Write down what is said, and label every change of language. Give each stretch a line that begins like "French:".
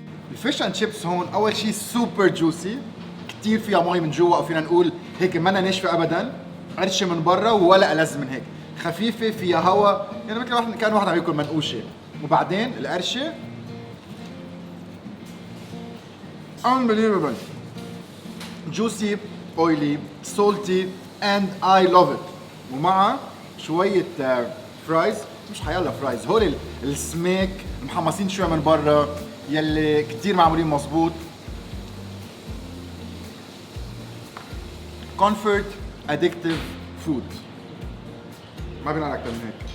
Arabic: الفيش اند شيبس هون اول شيء سوبر جوسي، كثير فيها مي من جوا، او فينا نقول هيك منا ناشفه ابدا، قرشه من برا ولا ألذ من هيك، خفيفه فيها هواء، يعني مثل واحد كان واحد عم ياكل منقوشه. وبعدين القرشه
English: unbelievable juicy oily salty and I love it.
Arabic: ومع شويه فرايز، مش حيلا فرايز، هول السميك محمصين شوي من برا يلي كتير معمولين مظبوط.
English: comfort addictive food،
Arabic: ما بينقال اكثر من هيك.